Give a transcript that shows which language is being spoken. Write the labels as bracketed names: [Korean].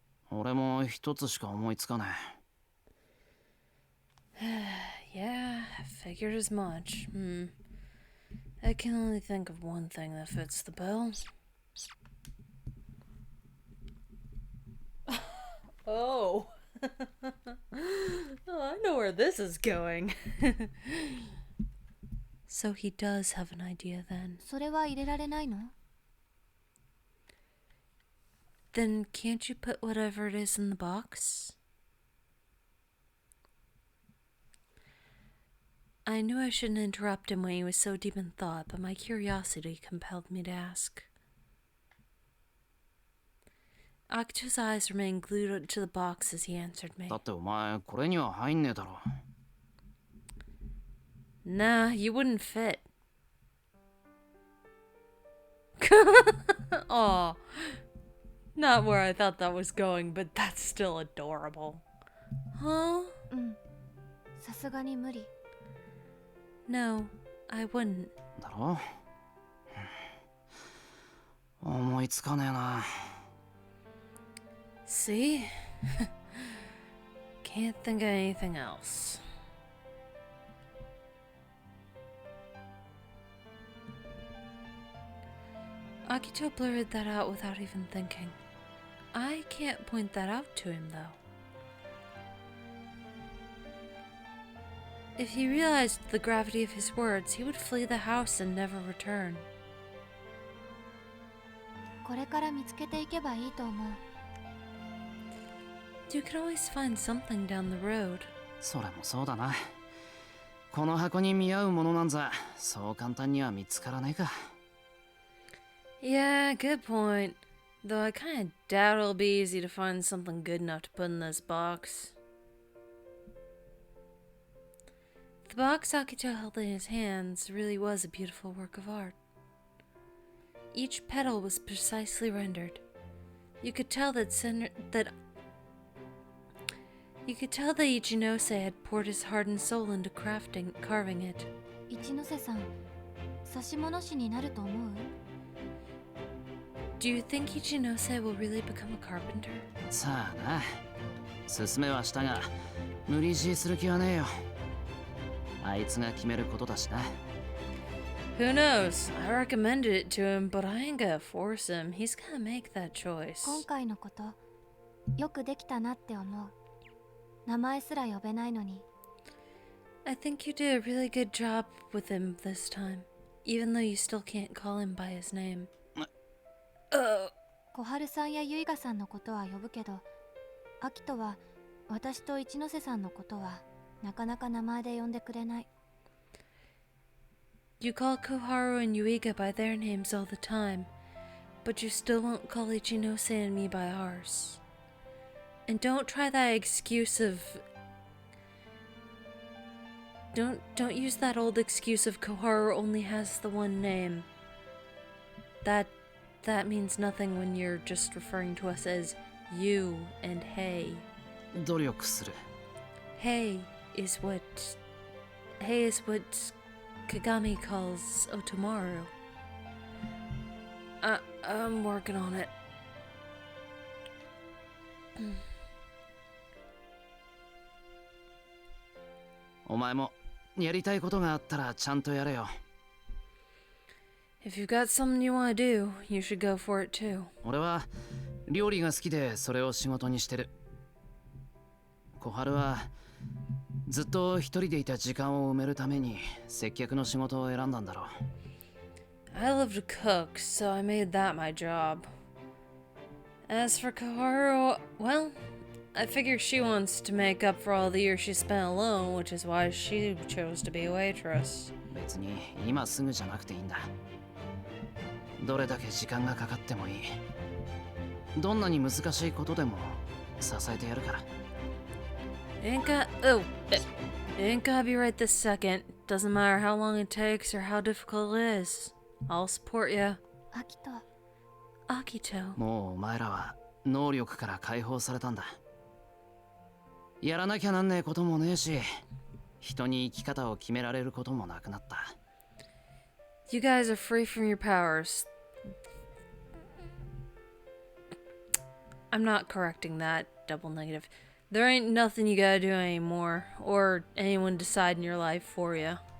[Japanese] 俺も一つしか思いつかねえ。 [English] Yeah, figured as much. I can only think of one thing that fits the bill. Oh. Oh, I know where this is going. So he does have an idea then. [Japanese] それは入れられないの？ [English] Then can't you put whatever it is in the box? I knew I shouldn't interrupt him when he was so deep in thought, but my curiosity compelled me to ask. Akito's eyes remained glued to the box as he answered me. [Japanese] だってお前これには入んねえだろ。 [English] Nah, you wouldn't fit. Aw. Not where I thought that was going, but that's still adorable. Huh? [Japanese] うん。さすがに無理。 [English] No, I wouldn't. [Japanese] だろ？思いつかねえな。 [English] See? Can't think of anything else. Akito blurted that out without even thinking. I can't point that out to him, though. If he realized the gravity of his words, he would flee the house and never return. [Japanese] これから見つけていけばいいと思う。 [English] You could always find something down the road. [Japanese] それもそうだな。この箱に見合うものなんざそう簡単には見つからないか。 [English] Yeah, good point. Though I kinda doubt it'll be easy to find something good enough to put in this box. The box Akito held in his hands really was a beautiful work of art. Each petal was precisely rendered. You could tell that Ichinose had poured his heart and soul into carving it. [Japanese] 一ノ瀬さん、指物師になると思う？ [English] Do you think Ichinose will really become a carpenter? [Japanese] さあな、進めはしたが無理強いする気はねえよ。あいつが決めることだしな。 [English] Who knows? I recommended it to him, but I ain't gonna force him. He's gonna make that choice. [Japanese] 今回のこと、よくできたなって思う。名前すら呼べないのに。 [English] I think you did a really good job with him this time, even though you still can't call him by his name. [Japanese] 小春さんやゆいがさんのことは呼ぶけど、アキトは私と一ノ瀬さんのことはなかなか名前で呼んでくれない。 [English] You call Koharu and Yuiga by their names all the time, but you still won't call Ichinose and me by ours. And don't try that excuse of... Don't use that old excuse of Koharu only has the one name. That means nothing when you're just referring to us as you and Hey. [Japanese] 努力する。 [English] Hey is what Kagami calls Otomaru. I'm working on it. [Japanese] お前もやりたいことがあったらちゃんとやれよ。 [English] If you've got something you want to do, you should go for it too. [Japanese] 俺は料理が好きでそれを仕事にしてる。小春はずっと一人でいた時間を埋めるために接客の仕事を選んだんだろう。 [English] I love to cook, so I made that my job. As for Koharu, well, I figure she wants to make up for all the years she spent alone, which is why she chose to be a waitress. [Japanese] 別に今すぐじゃなくていいんだ。どれだけ時間がかかってもいい。どんなに難しいことでも支えてやるから。 [English] Ain't gotta be right this second. Doesn't matter how long it takes or how difficult it is. I'll support you. [Japanese] アキト、 [English] Akito. [Japanese] もうお前らは能力から解放されたんだ。やらなきゃなんねえこともねえし、人に生き方を決められることもなくなった。 [English] You guys are free from your powers. I'm not correcting that double negative. There ain't nothing you gotta do anymore, or anyone decide in your life for you.